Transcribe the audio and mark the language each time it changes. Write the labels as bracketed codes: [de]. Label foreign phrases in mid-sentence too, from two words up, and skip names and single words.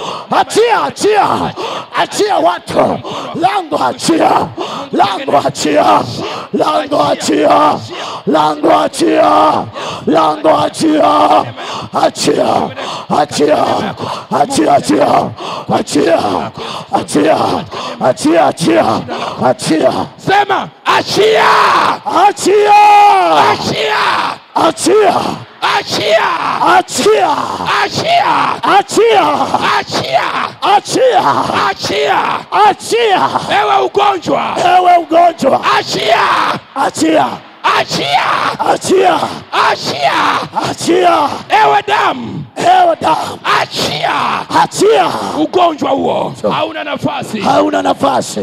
[sw] achia, achia, achia watu, lango achia, lango achia, lango achia, lango achia, lango achia, achia, achia, achia, achia, achia, achia, achia, achia, achia, Sema achia, achia, achia, achia, achia, achia, achia, achia, achia, achia, achia. achia, Ewe ugonjwa, ewe ugonjwa, achia, achia, achia, achia, achia. achia, Ewe damu, ewe damu, achia. achia, Ugonjwa huo hauna nafasi hauna nafasi